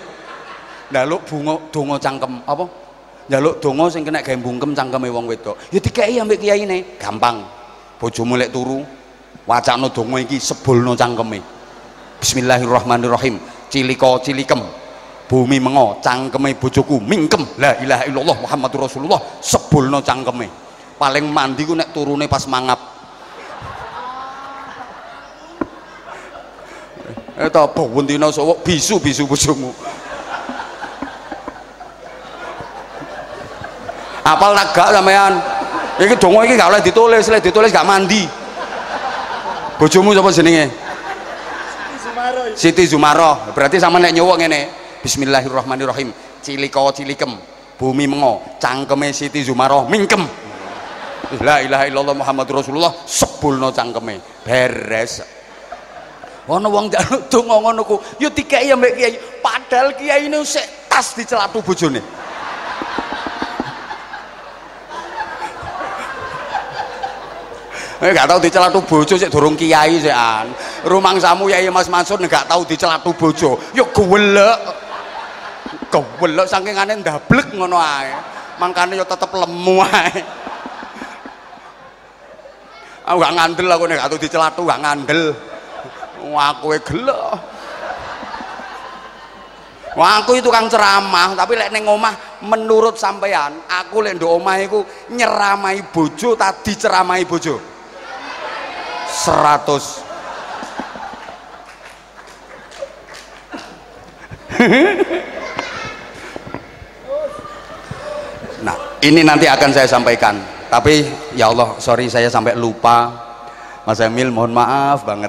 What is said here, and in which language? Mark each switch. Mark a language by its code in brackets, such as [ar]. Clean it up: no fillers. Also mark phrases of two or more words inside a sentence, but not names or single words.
[jv] Njaluk donga cangkem apa? Njaluk donga sing kena gawe bungkem cangkeme wong wedok. Ya dikeki ambek kiyaine. Gampang. Bojomu lek turu, wacana donga iki sebulno cangkeme. [ar] بسم الله الرحمن الرحيم. [jv] Cilika cilikem. Bumi mengo, cangkeme bojoku mingkem. [ar] لا إله إلا الله محمد رسول الله, [jv] sebulno cangkeme. Paling mandi ku nek turune pas mangap. Eta bawendina sowok bisu-bisu bojomu. Apal tak gak sampean? Iki donga iki gak oleh ditulis, lek ditulis gak mandi. Bojomu sapa jenenge? Siti Zumaroh. Berarti sama nek nyuwuk ngene. [ar] بسم الله الرحمن الرحيم. [jv] Cilika cilikem, bumi mengo, cangkeme Siti Zumaroh mingkem. [ar] لا إله إلا الله محمد رسول الله, [jv] sebulno cangkeme. Beres. Ana wong njaluk donga ngono ku, ya dikeki ambek kiai. Padahal kiyaine sik tas dicelathu bojone. Gak tau dicelathu bojo sik durung kiai sekan. Rumangsamu Yai Mas Mansur gak tau dicelathu bojo. Ya gewelek. Gewelek sakingane ndablek ngono ae. Mangkane ya tetep lemu ae. Aku gak ngandel aku nek gak tau dicelathu gak ngandel. Aku gelek. Wah aku itu tukang ceramah, tapi lek ning omah menurut sampean, aku lek nduk omah iku nyeramai bojo tadi ceramai bojo. 100. [id] Nah, ini nanti akan saya sampaikan. Tapi ya Allah, sorry saya sampai lupa. Mas Emil mohon maaf banget.